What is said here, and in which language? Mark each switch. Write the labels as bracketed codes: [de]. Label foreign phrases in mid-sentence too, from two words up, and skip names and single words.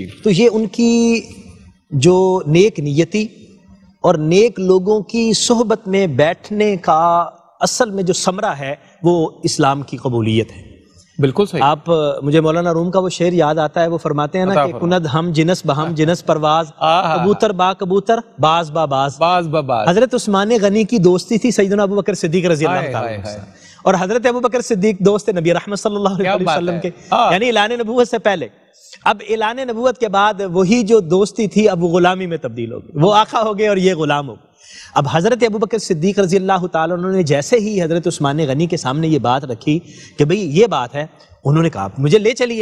[ur] تو یہ ان کی جو نیک نیتی اور نیک لوگوں کی صحبت میں بیٹھنے کا اصل میں جو ثمرہ ہے وہ اسلام کی قبولیت ہے. بالکل صحیح. آپ مجھے مولانا روم کا وہ شعر یاد آتا ہے، وہ فرماتے ہیں نا کہ [fa] کند ہم جنس بہم جنس پرواز کبوتر با کبوتر باز با باز باز با باز. [ur] حضرت عثمان غنی کی دوستی تھی سیدنا ابو بکر صدیق [ar] رضی اللہ تعالیٰ عنہ [ur] سے، اور حضرت ابو بکر صدیق دوست نبی رحمت [ar] صلی اللہ علیہ وسلم [ur] کے، یعنی اعلان نبوت سے پہلے. اب اعلان نبوت کے بعد وہی جو دوستی تھی اب وہ غلامی میں تبدیل ہو گئی، وہ آقا ہو گئے اور یہ غلام ہو گئے. اب حضرت ابو بکر صدیق [ar] رضی اللہ تعالیٰ عنہ [ur] نے جیسے ہی حضرت عثمان غنی کے سامنے یہ بات رکھی کہ بھئی یہ بات ہے، انہوں نے کہا مجھے لے چلیے.